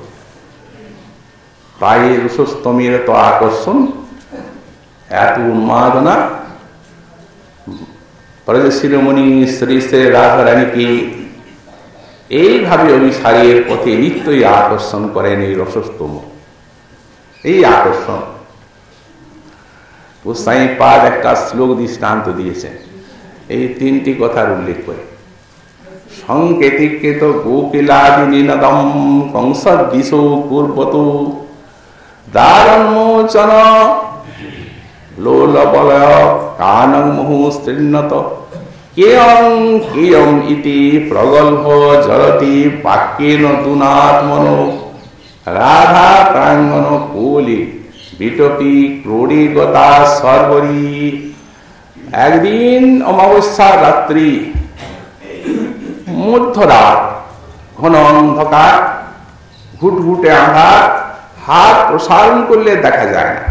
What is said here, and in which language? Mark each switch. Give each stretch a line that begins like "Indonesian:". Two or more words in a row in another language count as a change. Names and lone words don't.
Bangla: তাই রসস্তমের এত আকর্ষণ, এত উন্মাদনা, ব্রজশিরোমণি শ্রী শ্রী রাধারানীকে এইভাবে অভিসারের পথে নিত্যই আকর্ষণ করেন এই রসস্তম। এই আকর্ষণ গোসাই পাদ একটা শ্লোক দৃষ্টান্ত দিয়েছেন এই তিনটি কথার উল্লেখ করে।
Sanskrit: সংকেতিকেত গোকিলাদি নিনদম কংসদ্দিশো পূর্বত দারন্মোচন লোলবলয় কানং মুহু স্তৃণত কেয়ং কেয়ং ইতি প্রগল্ভ জলতি বাক্যেন দুনাত্মনো রাধা প্রাঙ্গণ কোলি বিটপি ক্রোড়িগতা সর্বরী।
Bangla: একদিন অমাবস্যার রাত্রি, মধ্যরাত, ঘন অন্ধকার, ঘুটঘুটে আঁধার, হাত প্রসারণ করলে দেখা যায় না।